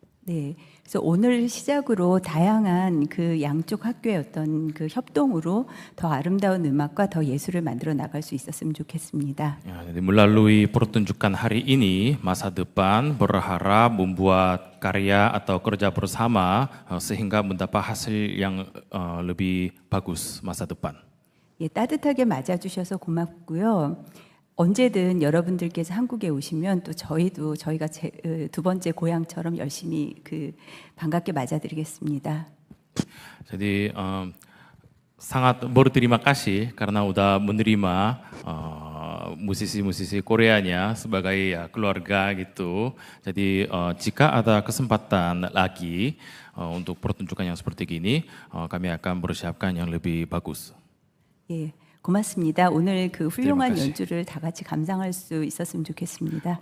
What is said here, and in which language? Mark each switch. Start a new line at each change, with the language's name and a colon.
Korean: 네, 그래서 오늘 시작으로 다양한 그 양쪽 학교의 어떤 그 협동으로 더 아름다운 음악과 더 예술을 만들어 나갈 수 있었으면 좋겠습니다.
Indonesian: Jadi melalui pertunjukan hari ini, masa depan berharap membuat karya atau kerja bersama sehingga mendapat hasil yang lebih bagus masa depan.
Korean: 예, 따뜻하게 맞아주셔서 고맙고요. 언제든 여러분들께서 한국에 오시면 또 저희가 두 번째 고향처럼 열심히 반갑게 맞아드리겠습니다.
Indonesian: Jadi sangat berterima kasih karena udah menerima musisi-musisi Koreanya sebagai keluarga gitu. Jadi jika ada kesempatan lagi untuk pertunjukan yang seperti ini, kami akan bersiapkan yang lebih bagus.
Korean: 예. 고맙습니다. 오늘 그 훌륭한
Indonesian: terima kasih.
Korean: 연주를 다 같이 감상할 수 있었으면 좋겠습니다.